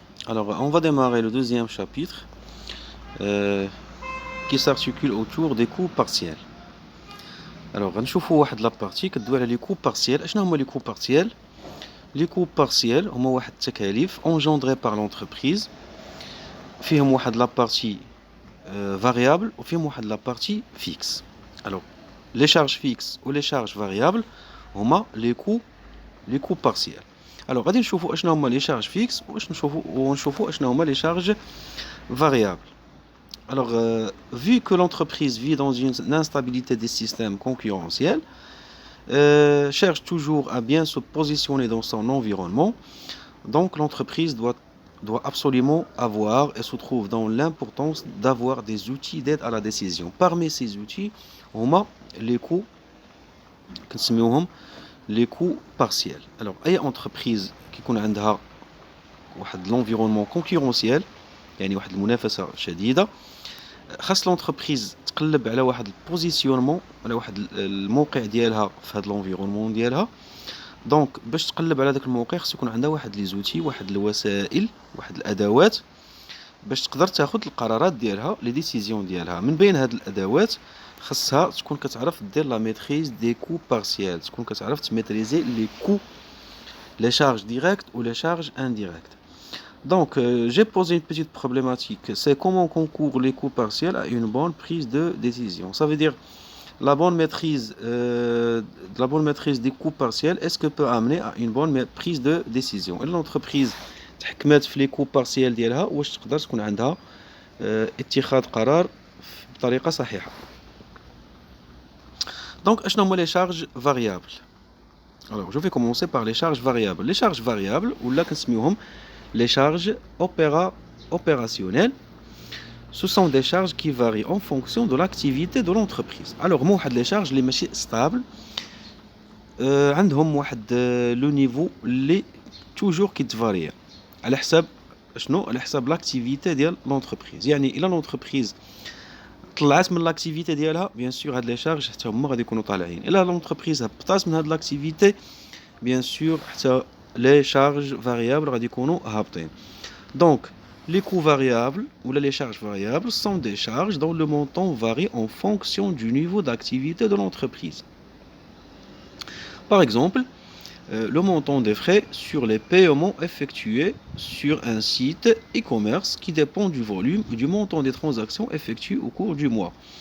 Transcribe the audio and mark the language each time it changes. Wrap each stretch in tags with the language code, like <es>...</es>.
<fr>Alors, on va démarrer le deuxième chapitre euh, qui s'articule autour des coûts partiels.</fr> <ar>Alors, غنشوفوا واحد لا بارتي كدوي على لي كوب بارسيال. اشنا هما لي كوب بارسيال؟ لي كوب بارسيال هما واحد التكاليف</ar> <fr>engendrées par l'entreprise.</fr> <ar>فيهم واحد لا بارتي variable وفيهم واحد لا بارتي fixe.</ar> <fr>Alors, les charges fixes ou les charges variables هما les coûts partiels.</fr> <ar>Alors, غادي نشوفوا اشنا هما</ar> <fr>les charges fixes</fr> <ar>ونشوفوا اشنا هما</ar> <fr>les charges variables. Alors, vu que l'entreprise vit dans une instabilité des systèmes concurrentiels, cherche toujours à bien se positionner dans son environnement, donc l'entreprise doit absolument avoir et se trouve dans l'importance d'avoir des outils d'aide à la décision. Parmi ces outils, on a les coûts, les coûts partiels.</fr> <ar>Alors, أي entreprise qui يكون عندها واحد</ar> <fr>l'environnement concurrentiel,</fr> <ar>يعني واحد المنافسة شديدة، خاص لونتربريز تقلب على واحد البوزيسيونمون، على واحد الموقع ديالها في هذا لونفيرونمون ديالها. دونك باش تقلب على داك الموقع خص يكون عندها واحد لي زوتي، واحد الوسائل، واحد الادوات باش تقدر تاخذ القرارات ديالها، لي ديسيزيون ديالها. من بين هاد الادوات خاصها تكون كتعرف دير لا ميتريز دي كو بارسيال، تكون كتعرف تميتريزي لي كو، لي شارج ديريكت</ar> <fr>ou les charges indirectes. Donc, j'ai posé une petite problématique. C'est comment concourent les coûts partiels à une bonne prise de décision. Ça veut dire la bonne maîtrise des coûts partiels, est-ce que peut amener à une bonne prise de décision. Et l'entreprise</fr> <ar>تحكمت في</ar> <fr>les coûts partiels</fr> <ar>ديالها واش تقدر تكون عندها اتخاذ قرار بطريقة صحيحة.</ar> <fr>Donc,</fr> <ar>اشنا هما</ar> <fr>les charges variables. Alors, je vais commencer par les charges variables. Les charges variables, ou là</fr> <ar>كنسميوهم</ar> <fr>les charges opérationnelles, ce sont des charges qui varient en fonction de l'activité de l'entreprise. Alors, moi, les charges les ماشي stables,</fr> <ar>عندهم واحد</ar> <fr>le niveau اللي toujours qui</fr> <ar>تفاري على حساب شنو؟ على حساب</ar> <fr>l'activité ديال l'entreprise.</fr> <ar>يعني إلا l'entreprise طلعت من l'activité ديالها</ar> <fr>bien sûr</fr> <ar>هاد les charges حتى هما غادي يكونوا طالعين. إلا l'entreprise هبطات من هاد l'activité</ar> <fr>bien sûr</fr> <ar>حتى les charges variables غادي يكونوا هابطين.</ar> <fr>Donc les coûts variables ou les charges variables sont des charges dont le montant varie en fonction du niveau d'activité de l'entreprise. Par exemple, le montant des frais sur les paiements effectués sur un site e-commerce qui dépend du volume et du montant des transactions effectuées au cours du mois.</fr>